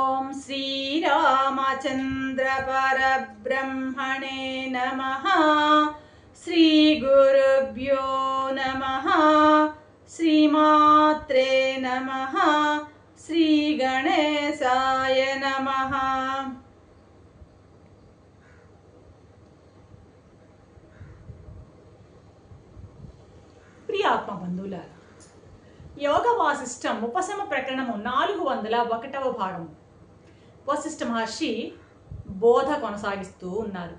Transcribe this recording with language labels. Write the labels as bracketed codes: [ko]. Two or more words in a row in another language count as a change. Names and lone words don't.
[sa] श्रीरामचंद्र परब्रह्मणे नमः। श्रीगुरुभ्यो नमः। श्रीमात्रे नमः। श्रीगणेशाय नमः। [te] ప్రియాత్మ బంధువులారా, యోగ వాసిష్టం ఉపశమ ప్రకరణము 401వ భాగము. వశిష్ఠ మహర్షి బోధ కొనసాగిస్తూ ఉన్నారు.